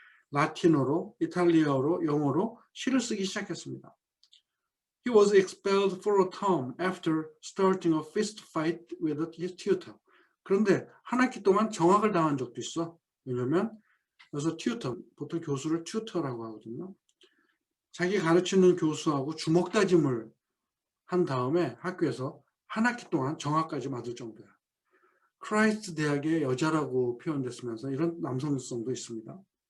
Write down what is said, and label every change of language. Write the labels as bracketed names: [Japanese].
[Korean] 라틴어로, 이탈리아어로, 영어로 시를 쓰기 시작했습니다. [English] He was expelled for a term after starting a fist fight with his tutor. [Korean] 그런데 한 학기 동안 정학을 당한 적도 있어. 왜냐면 그래서 튜터, 보통 교수를 튜터라고 하거든요. 자기 가르치는 교수하고 주먹 다짐을 한 다음에 학교에서 한 학기 동안 정학까지 맞을 정도야. 크라이스트 대학의 여자라고 표현됐으면서 이런 남성성도 있습니다.